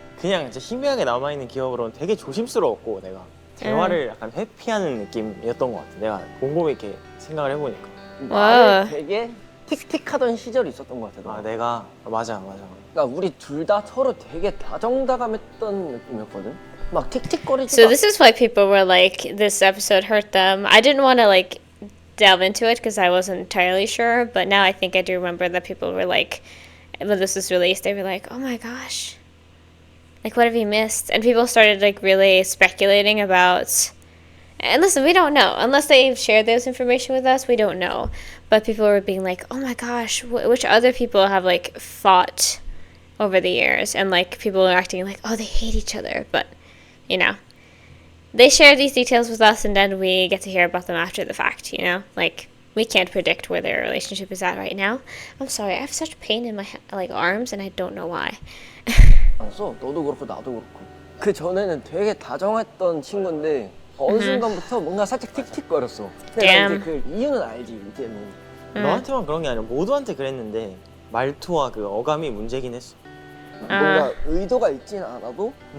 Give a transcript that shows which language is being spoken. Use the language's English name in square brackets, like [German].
[Korean] 그냥 진짜 희미하게 남아있는 기억으로는 되게 조심스러웠고 내가 대화를 약간 회피하는 느낌이었던 것 같아. 내가 곰곰이 이렇게 생각을 해보니까. 나를 되게 틱틱하던 시절이 있었던 것 같아. 아 내가 맞아. 그러니까 우리 둘 다 서로 되게 다정다감했던 느낌이었거든. 막 틱틱거리지. [English] So this is why people were like, this episode hurt them. I didn't want to like delve into it because I wasn't entirely sure, but now I think I do remember that people were like, when this was released, they were like, oh my gosh, like what have you missed? And people started like really speculating about, and listen, we don't know unless they've shared this information with us. We don't know, but people were being like, oh my gosh, which other people have like fought over the years, and like people were acting like, oh, they hate each other, but you know, they share these details with us and then we get to hear about them after the fact, you know? Like, we can't predict where their relationship is at right now. I'm sorry, I have such pain in my like arms and I don't know why. [Korean] 않았어. 너도 그렇고 나도 그렇고. 그 전에는 되게 다정했던 친구인데 어느 순간부터 뭔가 살짝 틱틱거렸어. 근데 나 이제 그 이유는 알지 이제는. 너한테만 그런 게 아니라 모두한테 그랬는데 말투와 그 어감이 문제긴 했어. 뭔가 의도가 있진 않아도